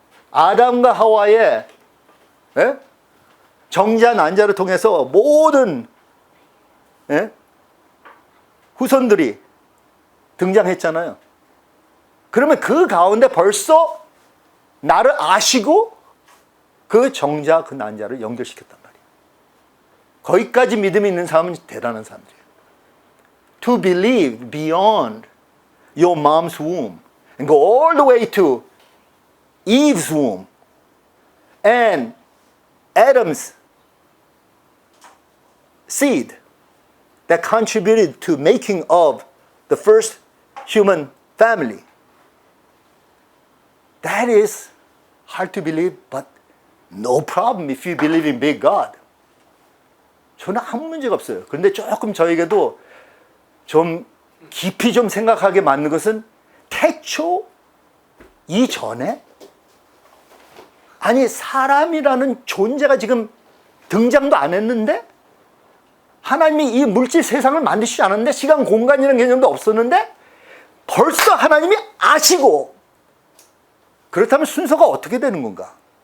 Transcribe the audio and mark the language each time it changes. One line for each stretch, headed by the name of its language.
Korean: 아담과 하와의 정자 난자를 통해서 모든 후손들이 등장했잖아요. 그러면 그 가운데 벌써 나를 아시고 그 정자 그 난자를 연결시켰단 말이에요. 거기까지 믿음이 있는 사람은 대단한 사람들이에요.
English: To believe beyond your mom's womb and go all the way to Eve's womb and Adam's seed that contributed to making of the first human family. That is hard to believe, but no problem if you believe in big God.
Korean: 저는 아무 문제가 없어요. 그런데 조금 저에게도 좀 깊이 좀 생각하게 맞는 것은, 태초 이전에, 아니 사람이라는 존재가 지금 등장도 안 했는데, 하나님이 이 물질 세상을 만드시지 않았는데, 시간 공간이라는 개념도 없었는데 벌써 하나님이 아시고, 그렇다면 순서가 어떻게 되는 건가?